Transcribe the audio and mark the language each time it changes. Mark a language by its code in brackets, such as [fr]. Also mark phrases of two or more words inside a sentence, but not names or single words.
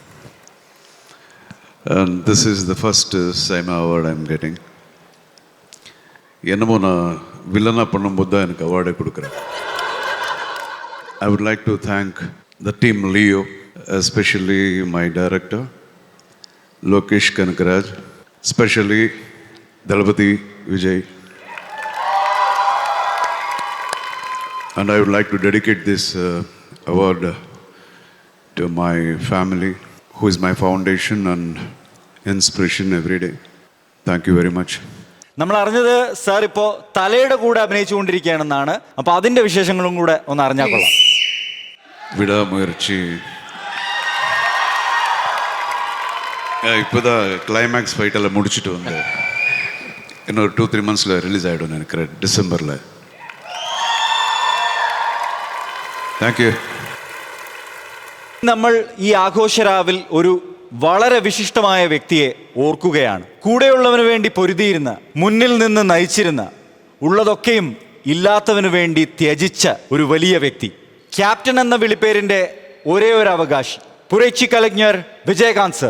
[en] And this is the first Saima award I'm getting. [ta] என்னமோ நான் வில்லனா பண்ணும்போது தான் எனக்கு அவார்டே கொடுக்குறேன். [en] I would like to thank the team Leo, especially my director Lokesh Kanagaraj, especially Dalapati Vijay. And I would like to dedicate this award to my family, who is my foundation and inspiration every day. Thank you very much. [ml] നമ്മൾ അറിഞ്ഞത് സാർ ഇപ്പോൾ തലയുടെ കൂടെ അഭിനയിച്ചുകൊണ്ടിരിക്കുകയാണെന്നാണ്. അപ്പോൾ അതിന്റെ വിശേഷങ്ങളും കൂടെ ഒന്ന് അറിഞ്ഞാൽ കൊള്ളാം. [ta] விடாமுயற்சி. இப்போதான் [en] climax fight-எல்லாம் [ta] முடிச்சுட்டு வந்தேன். இன்னொரு 2-3 monthsல ரிலீஸ் ஆகிடும் நினைக்கிறேன், டிசம்பரில். [en] thank you. [ml] നമ്മൾ ഈ ആഘോഷരാവിൽ ഒരു വളരെ വിശിഷ്ടമായ വ്യക്തിയെ ഓർക്കുകയാണ്. കൂടെയുള്ളവന് വേണ്ടി പൊരുതിയിരുന്ന, മുന്നിൽ നിന്ന് നയിച്ചിരുന്ന, ഉള്ളതൊക്കെയും ഇല്ലാത്തവന് വേണ്ടി ത്യജിച്ച ഒരു വലിയ വ്യക്തി, ക്യാപ്റ്റൻ എന്ന വിളിപ്പേരിന്റെ ഒരേ ഒരു അവകാശി, പുരൈച്ചി കലജ്ഞർ വിജയകാന്ത് സർ.